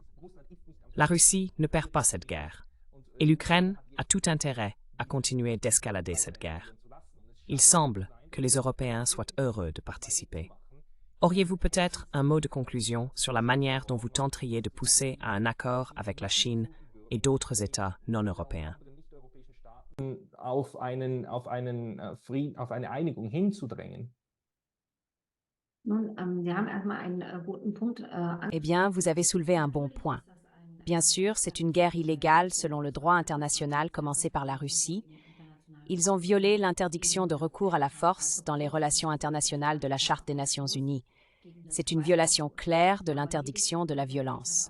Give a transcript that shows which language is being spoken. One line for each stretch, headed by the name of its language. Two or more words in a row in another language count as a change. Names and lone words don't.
French: La Russie ne perd pas cette guerre, et l'Ukraine a tout intérêt à continuer d'escalader cette guerre. Il semble que les Européens soient heureux de participer. Auriez-vous peut-être un mot de conclusion sur la manière dont vous tenteriez de pousser à un accord avec la Chine et d'autres États non européens?
German: auf eine Einigung hinzudrängen? Nun, Sie haben erstmal einen guten Punkt
French: Eh bien, vous avez soulevé un bon point. Bien sûr, c'est une guerre illégale selon le droit international commencé par la Russie. Ils ont violé l'interdiction de recours à la force dans les relations internationales de la Charte des Nations Unies. C'est une violation claire de l'interdiction de la violence.